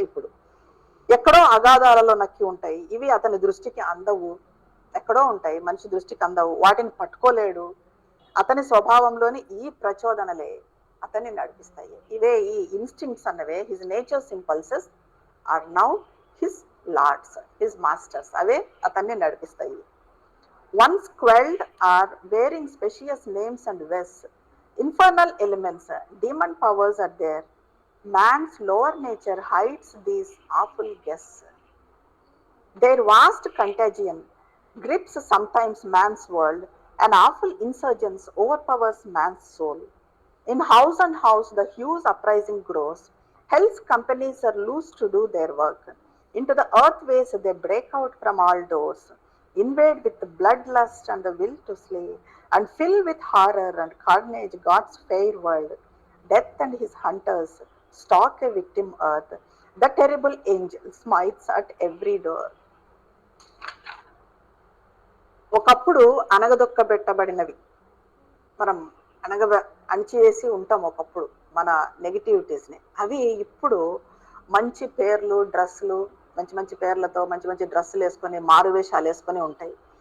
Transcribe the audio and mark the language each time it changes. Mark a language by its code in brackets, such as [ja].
[te] ఇప్పుడు ఎక్కడో అగాధాలలో నక్కి ఉంటాయి, ఇవి అతని దృష్టికి అందవు, ఎక్కడో ఉంటాయి, మనిషి దృష్టికి అందవు, వాటిని పట్టుకోలేడు. అతని స్వభావంలోని ఈ ప్రచోదనలే అతన్ని నడిపిస్తాయి. ఇవే ఈ instincts అన్నవే, [en] His nature's impulses are now his lords, his masters. [te] అవే అతన్ని నడిపిస్తాయి. [en] Once quelled are bearing specious names and vests, infernal elements, demon powers are there. Man's lower nature hides these awful guests. Their vast contagion grips sometimes man's world, an awful insurgence overpowers man's soul. In house and house the hues uprising grows, hell's companies are loose to do their work. Into the earthways they break out from all doors, invade with bloodlust and the will to slay, and fill with horror and carnage God's fair world. Death and his hunters stalk a victim earth, the terrible angel smites at every door. [te] ఒకప్పుడు అణగదొక్కబెట్టబడినవి మనం అణిచివేసి ఉంటాం ఒకప్పుడు మన నెగిటివిటీస్ని. అవి ఇప్పుడు మంచి పేర్లు, డ్రెస్సులు, మంచి మంచి పేర్లతో మంచి మంచి డ్రెస్సులు వేసుకొని మారువేషాలు వేసుకొని ఉంటాయి.